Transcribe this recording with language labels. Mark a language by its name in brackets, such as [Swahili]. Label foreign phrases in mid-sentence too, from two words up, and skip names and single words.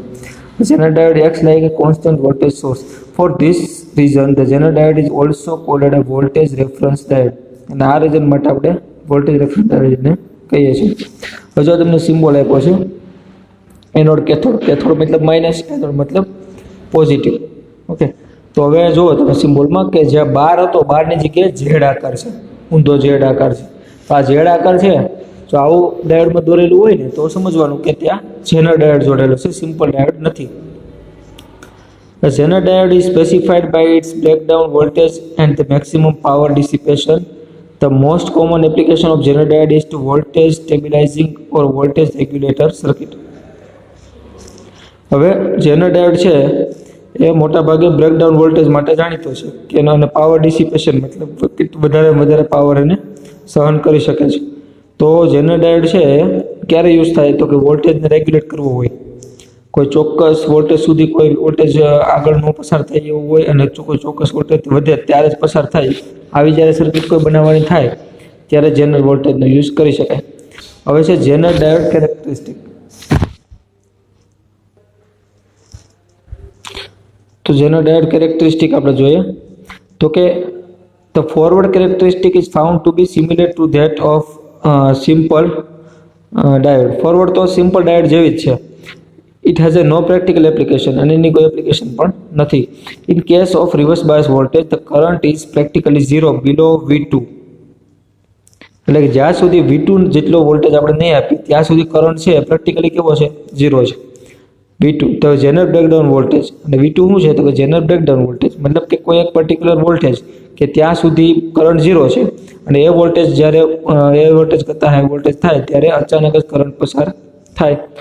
[English] Zener diode acts like a constant voltage source. For this reason, the Zener diode is also called a voltage reference diode. [Gujarati] અને આ રીઝન માટે આપણે [English] voltage reference [Gujarati] ડાયોડને કહીએ છીએ. હવે જો તમને સિમ્બોલ આપ્યો છે એનોડ કેથોડ, કેથોડ મતલબ માઇનસ, એનોડ મતલબ પોઝિટિવ. ઓકે, તો હવે જુઓ તમે સિમ્બોલમાં કે જ્યાં બાર હતો બારની જગ્યાએ ઝેડ આકાર છે, ઊંધો ઝેડ આકાર છે. તો આ ઝેડ આકાર છે, જો આવું ડાયોડમાં દોરેલું હોય ને તો સમજવાનું કે ત્યાં જેનર ડાયોડ જોડેલો છે, [English] simple diode [Gujarati] નથી. [English] The Zener diode is specified by its breakdown voltage and the maximum power dissipation. The most common application of Zener diode is to voltage stabilizing or voltage regulator circuit. [Gujarati] હવે જેનર ડાયોડ છે એ મોટા ભાગે [English] breakdown voltage [Gujarati] માટે જાણીતો છે કે એનો [English] power dissipation [Gujarati] મતલબ વધારે પાવર એને સહન કરી શકે છે. તો જેનર ડાયોડ છે ક્યારે યુઝ થાય તો કે વોલ્ટેજને રેગ્યુલેટ કરવો હોય, કોઈ ચોક્કસ વોલ્ટેજ સુધી કોઈ વોલ્ટેજ આગળ ન પસાર થાય એવું હોય અને કોઈ ચોક્કસ વોલ્ટેજ વધે ત્યારે જ પસાર થાય, આવી જ્યારે સર્કિટ કોઈ બનાવવાની થાય ત્યારે જેનર વોલ્ટેજનો યુઝ કરી શકાય. હવે છે [English] Zener diode characteristic. તો Zener diode characteristic [Gujarati] આપણે જોઈએ તો કે [English] the forward characteristic is found to be similar to that of simple diode. [Gujarati] ફોરવર્ડ તો [English] simple diode [Gujarati] જેવી જ છે. [English] It has a no practical application [Gujarati] અને એની કોઈ એપ્લિકેશન પણ નથી. [English] In case of reverse bias voltage, the current is practically zero below V2. [Gujarati] એટલે કે જ્યાં સુધી V2 જેટલો વોલ્ટેજ આપણે નહીં આપીએ ત્યાં સુધી કરંટ છે પ્રેક્ટિકલી કેવો છે, ઝીરો છે. V2 તો [English] Zener breakdown voltage [Gujarati] અને V2 શું છે તો કે [English] Zener breakdown voltage, [Gujarati] મતલબ કે કોઈ એક [English] particular voltage [Gujarati] કે ત્યાં સુધી કરંટ ઝીરો છે અને એ વોલ્ટેજ જ્યારે એ વોલ્ટેજ કરતાં [English] high voltage [Gujarati] થાય ત્યારે અચાનક જ કરંટ પસાર થાય.